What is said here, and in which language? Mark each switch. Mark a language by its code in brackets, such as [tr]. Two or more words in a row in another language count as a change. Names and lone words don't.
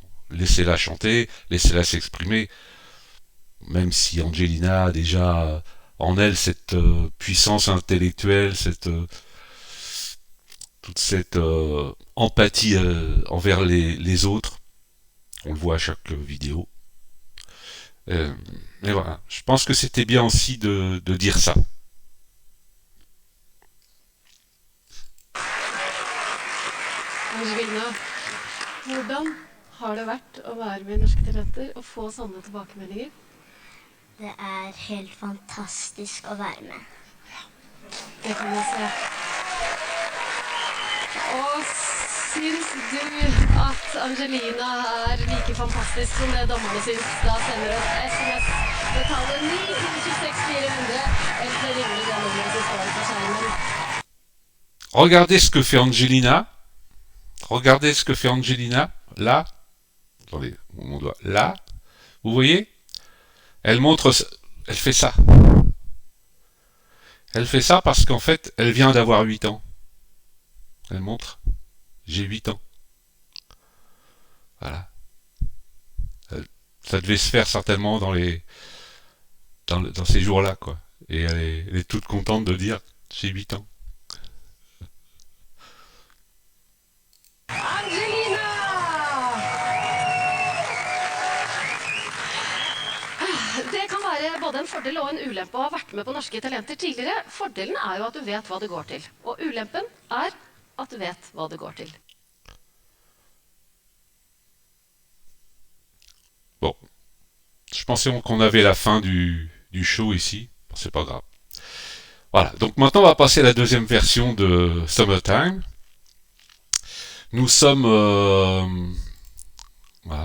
[fr] Laissez-la chanter, laissez-la s'exprimer. Même si Angelina a déjà en elle cette puissance intellectuelle, toute cette empathie envers les autres. On le voit à chaque vidéo. Mais voilà, je pense que c'était bien aussi de dire ça. [no] Angelina, hvordan har det vært å være med i Norske Talenter og få sånne tilbakemeldinger? Det er helt fantastisk å være med. Det kan jeg se. Og syns du at Angelina er like fantastisk som det dommerne syns? Da sender du et SMS, betaler 926 400, eller ringer det nummeret som står på skjermen. [fr] Regardez ce que fait Angelina. Regardez ce que fait Angelina. Là. Attendez, mon doigt. Là. Vous voyez? Elle montre... Elle fait ça. Elle fait ça parce qu'en fait, elle vient d'avoir 8 ans. Elle montre. J'ai 8 ans. Voilà. Ça devait se faire certainement dans ces jours-là, quoi. Et elle est toute contente de dire j'ai 8 ans. Angelina! [no] Det kan være både en fordel og en ulempe å ha vært med på Norske Talenter tidligere. Fordelen er jo at du vet hva det går til. Og ulempen er at du vet hva det går til. [fr] Bon. Je pensais qu'on avait la fin du show ici. Bon, c'est pas grave. Voilà. Donc maintenant, on va passer à la deuxième version de Summertime. Nous sommes... voilà.